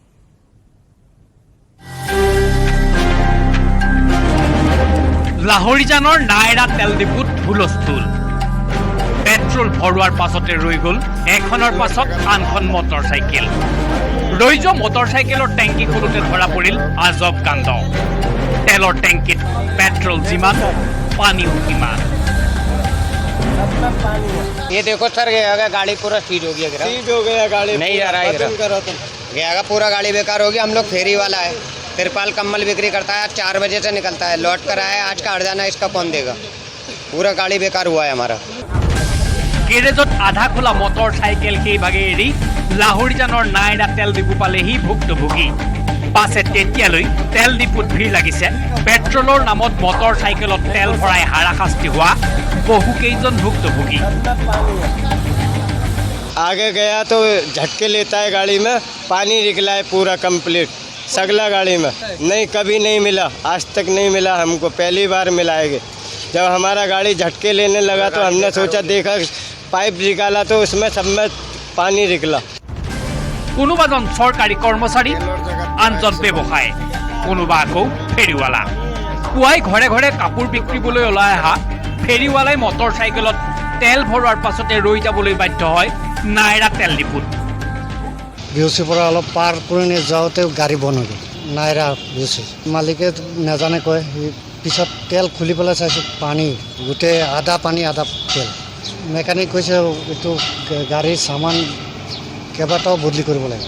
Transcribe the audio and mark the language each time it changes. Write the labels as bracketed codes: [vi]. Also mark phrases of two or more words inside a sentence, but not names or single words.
[as] লাহৰিজানৰ নাইৰা তেল ডিপুত হুলস্থুল পেট্ৰল ভৰোৱাৰ পাছতে ৰৈ গ'ল এখনৰ পাছত আনখন মটৰচাইকেল ৰৈ যোৱা মটৰচাইকেলৰ টেংকি খোলোতে ধৰা পৰিল আজব কাণ্ড তেলৰ টেংকিত পেট্ৰল যিমান পানীও সিমান [hi] ये देखो सर गया गाड़ी पूरा सीज हो गया सीज हो गया गाड़ी नहीं जा रहा है गया पूरा गाड़ी बेकार हो गया हम लोग फेरी वाला है तिरपाल कम्बल बिक्री करता है 4 बजे से निकलता है लौट कर आया आज का हरजाना इसका कौन देगा पूरा गाड़ी बेकार हुआ है हमारा [as] গেৰেজত আধা খোলা মটৰচাইকেল সেইভাগে এৰি লাহৰিজানৰ নাইৰা তেল ডিপু পালেহি ভুক্তভোগী পাছে তেতিয়ালৈ তেল ডিপুত ভিৰ লাগিছে পেট্ৰলৰ নামত মটৰচাইকেলত তেল ভৰাই হাৰাশাস্তি হোৱা বহুকেইজন ভুক্তভোগী [hi] आगे गया तो झटके लेता है गाड़ी में पानी निकला है पूरा कंप्लीट सगला गाड़ी में नहीं कभी नहीं मिला आज तक नहीं मिला हमको पहली बार मिला है जब हमारा गाड़ी झटके लेने लगा तो हमने सोचा देखा पाइप निकाला तो उसमें सब में पानी निकला [as] কোনোবাজন চৰকাৰী কৰ্মচাৰী আনজন ব্যৱসায়ী কোনোবা আকৌ ফেৰিৱালা পুৱাই ঘৰে ঘৰে কাপোৰ বিক্ৰীবলৈ ওলাই অহা ফেৰিৱালাই মটৰচাইকেলত তেল ভৰোৱাৰ পাছতে ৰৈ যাবলৈ বাধ্য হয় নাইৰা তেল ডিপুত বিউচিৰ পৰা অলপ পাৰ কৰি যাওঁতে গাড়ী বন্ধ হৈ গ'ল নাইৰা বিউচি মালিকে নাজানে কয় পিছত তেল খুলি পেলাই চাইছোঁ পানী গোটেই আধা পানী আধা তেল মেকানিক কৈছে এইটো গাড়ীৰ সামান কেইবাটাও বদলি কৰিব লাগে